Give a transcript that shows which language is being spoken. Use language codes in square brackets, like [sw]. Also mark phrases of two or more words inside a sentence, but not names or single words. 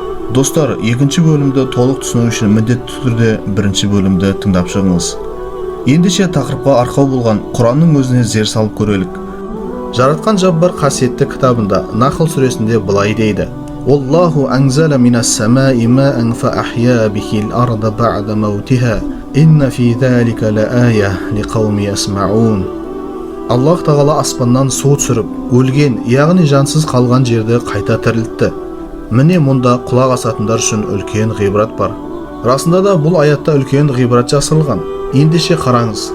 [kk] Dostlar, екінші бөлімді толық түсіну үшін міндетті түрде бірінші бөлімді тыңдап шығыңыз. Ендеше тақырыпқа арқау болған Құранның өзіне зер салып көрелік. Жаратқан Жаббар қасиетті кітабында Нахл сүресінде былай дейді: [ar] "الله أنزل من السماء ماء فأحيا به الأرض بعد موتها. إن في ذلك لآية لقوم يسمعون." [kk] Аллах Тағала аспаннан су түсіріп, өлген, яғни жансыз қалған жерді қайта тірілтті. Міне мұнда құлақ асатындар үшін үлкен ғибрат бар. Расында да бұл аятта үлкен ғибрат жасырылған. Ендеше қараңыз.